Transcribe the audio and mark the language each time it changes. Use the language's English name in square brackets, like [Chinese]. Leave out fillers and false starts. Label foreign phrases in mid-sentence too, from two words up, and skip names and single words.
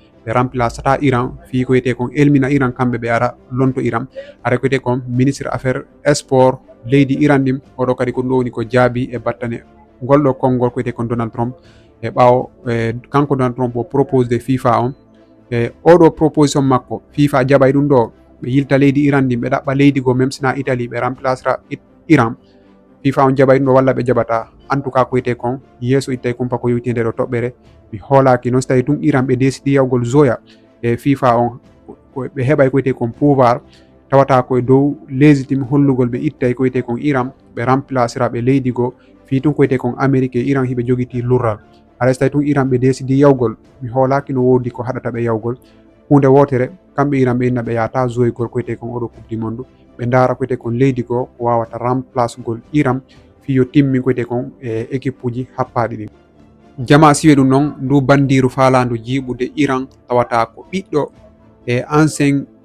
[Fula] ɓe remplaceta Iran fi ko wiyete kon elmina Iran kamɓe ɓe ara lonto Iran ara ko wiyete kon ministre affaire sport leydi Iran ɗin oɗo kadi ko ɗum ɗo woni ko jaabi e battane golɗo konngol ko wiyete kon Donald Trump e ɓaawo kanko Donald Trump o [French] propose de [Fula] FIFA on e oɗo proposition makko FIFA jaɓay ɗum ɗo ɓe yilta leydi Iran ɗin ɓe ɗaɓɓa leydi go même sina Italie ɓe remplacera Iran FIFA on jaɓay ɗum ɗo walla ɓe jaɓata [French] en tout cas [Fula] ko wiyete kon yeeso ittay kumpa ko yewti nde ɗo toɓɓere mi hoolaki noon so tawi tun Iran ɓe desidi yawgol zoya e FIFA on ɓe heɓay ko wiyete kon pouvoir tawata koye dow légitime hollugol ɓe ittay ko wiyete kon Iran ɓe remplacera ɓe leydi go fi tun ko wiyete kon Amérique Iran hiɓe jogiti lurral haɗa so tawi tun Iran ɓe desidi yawgol mi hoolaki no wodi ko haɗata ɓe yawgol hunde wotere kamɓe Iran ɓe inna ɓe yata zoygol ko wiyete kon oɗo [French] coupe du monde [Fula] ɓe ndara ko wiyete kon leydi go ko wawata remplace gol Iran fiyo timmi ko wiyete kon équipe uji happaɗi ɗin jama siwe ɗum noon ndu bandiru falandu jiiɓude Iran tawata ko ɓiɗɗo e ancien